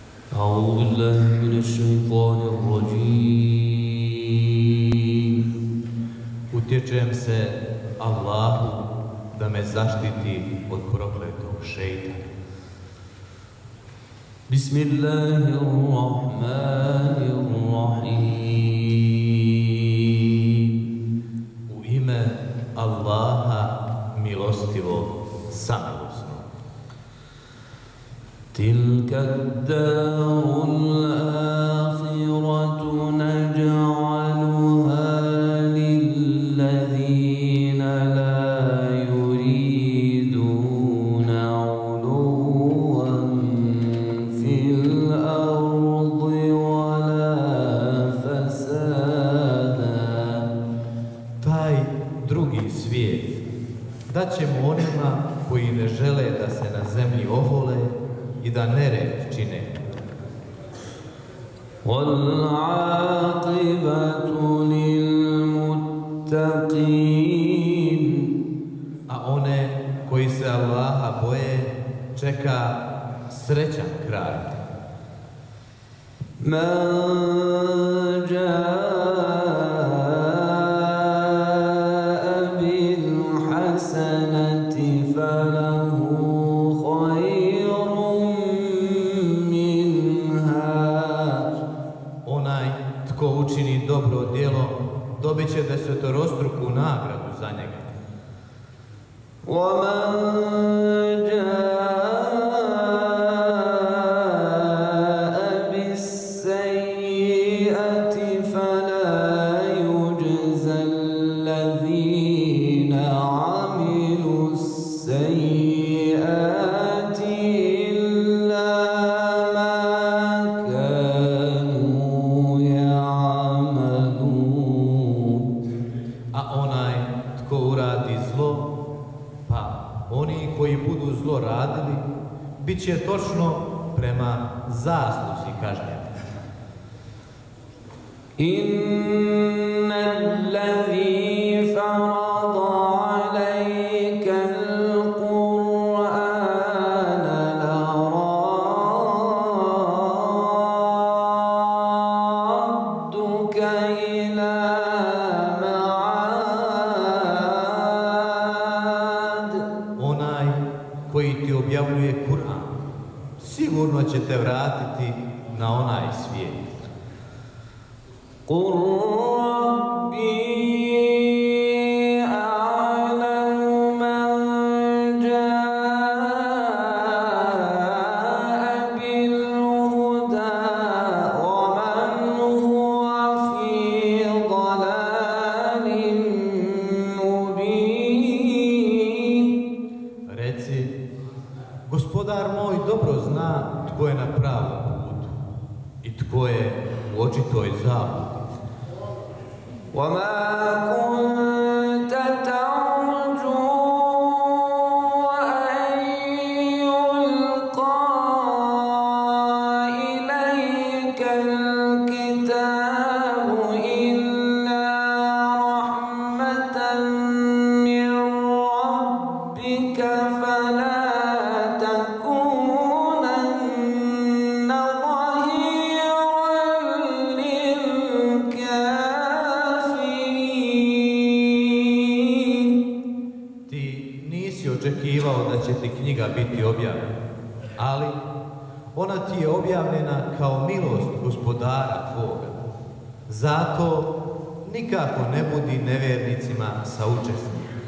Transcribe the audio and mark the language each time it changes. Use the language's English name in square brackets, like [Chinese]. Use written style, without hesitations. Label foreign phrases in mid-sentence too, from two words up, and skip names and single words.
[Arabic] أعوذ بالله من الشيطان الرجيم. [Bosnian] Utječem se Allahu da me zaštiti od prokletog šejtana. [Arabic] بسم الله الرحمن الرحيم. [Bosnian] U ime Allaha milostivog, samilosnog. [Arabic] تلك الدار الآخرة نجعلها للذين لا يريدون علوا في الأرض ولا فسادا. [Bosnian] Taj drugi svijet daćemo onima koji ne žele da se na zemlji ohole i da nered čine. [Arabic] وَالْعَاقِبَةُ لِلْمُتَّقِينَ. [Bosnian] A one koji se Allaha boje čeka srećan kraj. [Arabic] مَنْ جَاءَ بِالْحَسَنَةِ فَلَهُ خَيْرٌ مِنْهَا. [Bosnian] Onaj tko učini dobro djelo dobit će desetorostruku nagradu za njega. [Arabic] وَمَنْ جَاءَ بِالسَّيِّئَةِ فَلَا يُجْزَى الَّذِينَ عَمِلُوا السَّيِّئَاتِ إِلَّا مَا كَانُوا يَعْمَلُونَ. [Bosnian] A onaj tko uradi zlo, pa oni koji budu zlo radili, bit će točno prema zasluzi kažnjeni. [Arabic] إِنَّ الَّذِي فَرَضَ عَلَيْكَ الْقُرْآنَ لَرَادُّكَ إِلَى مَعَادٍ. [Bosnian] Onaj koji ti objavljuje Kur'an sigurno će te vratiti na onaj svijet. [Arabic] قُلْ رَبِّي أَعْلَمُ مَنْ جَاءَ بِالْهُدَى وَمَنْ هُوَ فِي ضَلَالٍ مُبِينٍ. [Bosnian] Reci, gospodar moj dobro zna tko je na pravom putu i tko je u očitoj zabludi. [Arabic] وَمَا كُنْتَ تَرْجُو أَنْ يُلْقَى إِلَيْكَ الْكِتَابُ إِلَّا رَحْمَةً مِّن رَّبِّكَ فَلَا تَكُونَنَّ ظَهِيرًا لِلْكَافِرِينَ. [Bosnian] Ti nisi očekivao da će ti knjiga biti objavljena, ali ona ti je objavljena kao milost gospodara tvoga. Zato nikako ne budi nevjernicima saučesnik.